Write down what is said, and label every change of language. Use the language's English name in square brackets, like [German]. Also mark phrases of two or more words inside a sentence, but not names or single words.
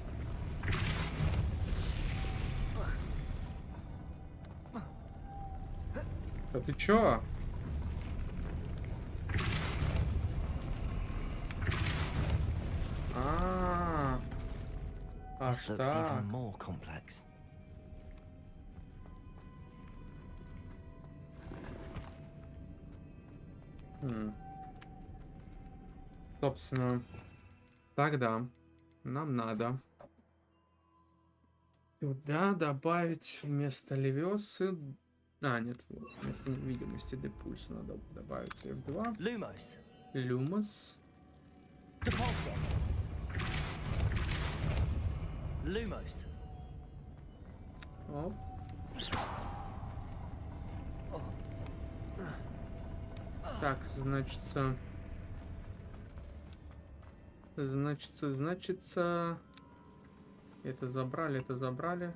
[Russian] Да ты чё? [English] This looks even more complex. [Russian] Собственно, тогда нам надо сюда добавить вместо левиосы... А, нет, вместо невидимости депульса надо добавить F2. Lumos. Lumos. Оп. Так, значится... Это забрали, это забрали.